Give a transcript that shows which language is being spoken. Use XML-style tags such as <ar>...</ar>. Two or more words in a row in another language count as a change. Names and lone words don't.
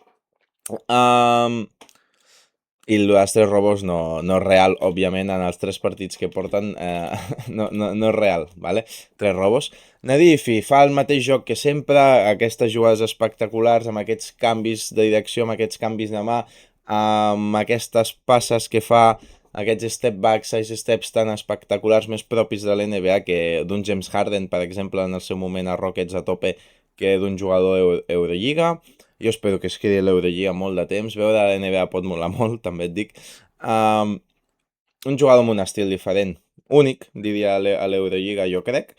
<ca>I els 3 robos no és real, òbviament, en els 3 partits que porten no és real, ¿vale? 3 robos. Nadifi fa el mateix joc que sempre, aquestes jugades espectaculars, amb aquests canvis de direcció, amb aquests canvis de mà, amb aquestes passes que fa, aquests</ca> <en>step back, side steps</en> <ca>tan espectaculars, més propis de l'NBA que d'un James Harden, per exemple, en el seu moment a Rockets</ca> <es>a tope,</es> <ca>que d'un jugador Eurolliga. Jo espero que es quedi a l'Eurolliga molt de temps. Veure la NBA pot molar molt, també et dic. Un jugador amb un estil diferent, únic, diria, a l'Eurolliga, jo crec.</ca>